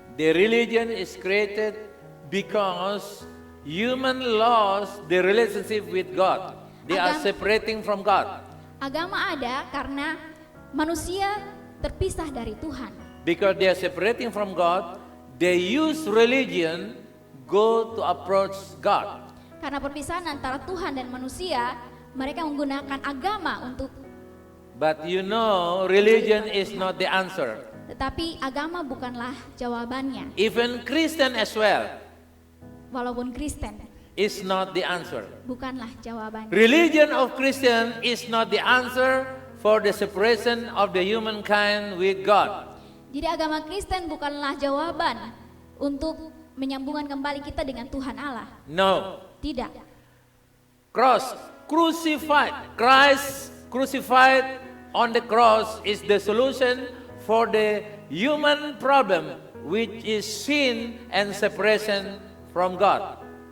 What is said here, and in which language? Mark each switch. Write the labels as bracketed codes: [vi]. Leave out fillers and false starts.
[en] The religion is created because human lost the relationship with God. They are separating from God. [id] Agama ada karena manusia terpisah dari Tuhan. [en] Because they are separating from God, they use religion go to approach God. [id] Karena perpisahan antara Tuhan dan manusia, mereka menggunakan agama untuk. [en] But you know, religion is not the answer. [id] Tetapi agama bukanlah jawabannya. [en] Even Christian as well [id] Walaupun Kristen [en] is not the answer. [id] bukanlah jawabannya. [en] Religion of Christian is not the answer for the separation of the humankind with God. [id] Jadi agama Kristen bukanlah jawaban untuk menyambungkan kembali kita dengan Tuhan Allah. [en] No. [id] Tidak. [en] Christ crucified on the cross is the solution for the human problem, which is sin and separation from God.